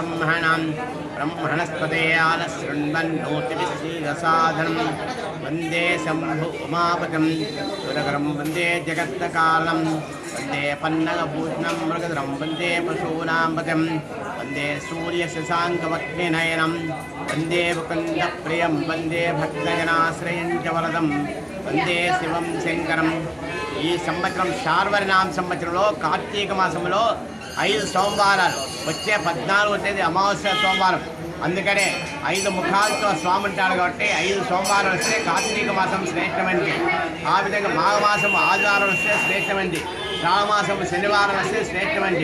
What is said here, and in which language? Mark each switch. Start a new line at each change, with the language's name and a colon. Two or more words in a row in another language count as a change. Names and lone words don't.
Sanskrit: ब्रह्मणस्पते आलशृण्वन्नोतिविश्रीरसाधनं वन्दे शम्भु उमापतिं सुरकरं वन्दे जगत्कालं वन्दे पन्नगभूषणं मृगधरं वन्दे पशूनां पतिं वन्दे सूर्यशशाङ्कवक्निनयनं वन्दे मुकुन्दप्रियं वन्दे भक्तजनाश्रयं च वरदं वन्दे शिवं शङ्करं।
Telugu: ఈ సంవత్సరం శార్వరినామ సంవత్సరంలో కార్తీక మాసంలో 5 సోమవారాలు, వచ్చే 14వ తేదీ అమావాస్య సోమవారం, అందుకనే 5 ముఖాలతో స్వామి ఉంటాడు కాబట్టి 5 సోమవారం వస్తే కార్తీక మాసం శ్రేష్టమైనది. ఆ విధంగా మాఘమాసం ఆదివారం వస్తే శ్రేష్టమైనది, శ్రావణమాసం శనివారం వస్తే శ్రేష్టమైనది.